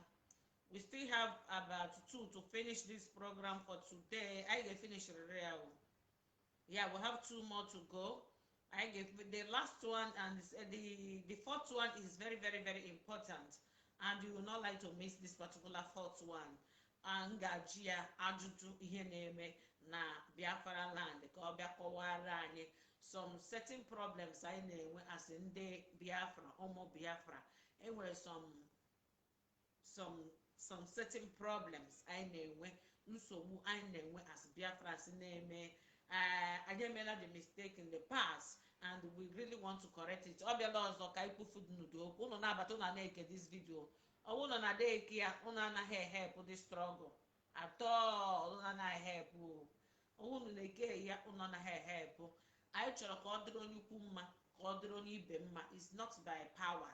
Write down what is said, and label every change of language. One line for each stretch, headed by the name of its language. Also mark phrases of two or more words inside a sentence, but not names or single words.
English: We still have about 2 to finish this program for today. I get finished real. Yeah, we have 2 more to go. I gave the last one, and the fourth one is very, very, very important, and you will not like to miss this particular fourth one.
Igbo: Angajia ajuju ihe na-eme na Biafra land ka ọ bịa kọwara anyị
English: some certain problems
Igbo: anyị na-enwe as ndị Biafra, ụmụ Biafra. Enwere
English: some certain problems
Igbo: anyị na-enwe, nsogbu anyị na-enwe as Biafra si na-eme.
English: I made the mistake in the past, and we really want to correct it. Obviously, this video. I want to help this struggle at all. Help. It's not by power.